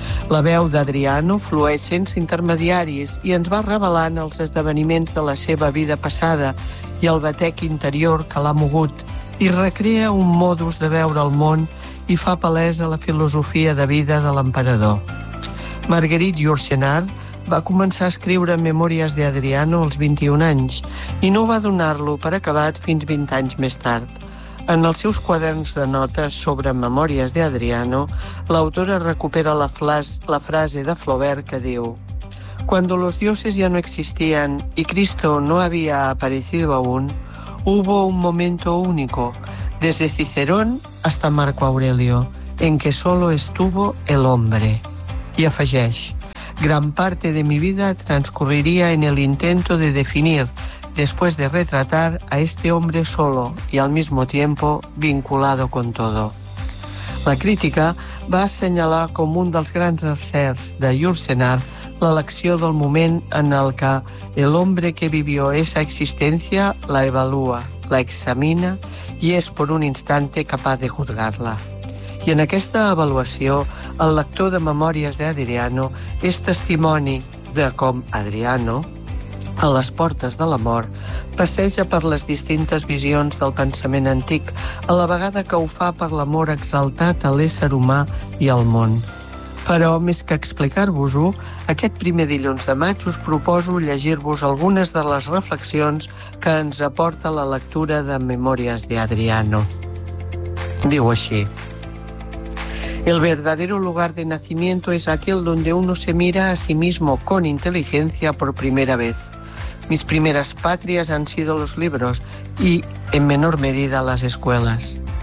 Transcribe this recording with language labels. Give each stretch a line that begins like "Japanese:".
Catalan: La veu d'Adriano flueix sense intermediaris i ens va revelant els esdeveniments de la seva vida passada i el batec interior que l'ha mogut, i recrea un modus de veure el món i fa palesa la filosofia de vida de l'emperador. Marguerite Yourcenar va començar a escriure Memòries d'Adriano als 21 anys i no va donar-lo per acabat fins 20 anys més tard. En els seus quaderns de notes sobre Memòries d'Adriano, l'autora recupera la frase de Flaubert que diu:
Spanish: «Cuando los dioses ya no existían y Cristo no había aparecido aún, hubo un momento único, desde Cicerón hasta Marco Aurelio, en que solo estuvo el hombre».
Catalan: I afegeix:
Spanish: Gran parte de mi vida transcurriría en el intento de definir, después de retratar, a este hombre solo y al mismo tiempo vinculado con todo.
Catalan: La crítica va assenyalar com un dels grans encerts de Yourcenar l'elecció del moment en el que
Spanish: el hombre que vivió esa existencia la evalúa, la examina
Catalan: i és per un instante capaç de juzgar-la. I en aquesta avaluació, el lector de Memòries d'Adriano és testimoni de com Adriano, a les portes de la mort, passeja per les distintes visions del pensament antic, a la vegada que ho fa per l'amor exaltat a l'ésser humà i al món. Però, més que explicar-vos-ho, aquest primer dilluns de maig us proposo llegir-vos algunes de les reflexions que ens aporta la lectura de Memòries d'Adriano. Diu així:
Spanish: El verdadero lugar de nacimiento es aquel donde uno se mira a sí mismo con inteligencia por primera vez. Mis primeras patrias han sido los libros y, en menor medida, las escuelas.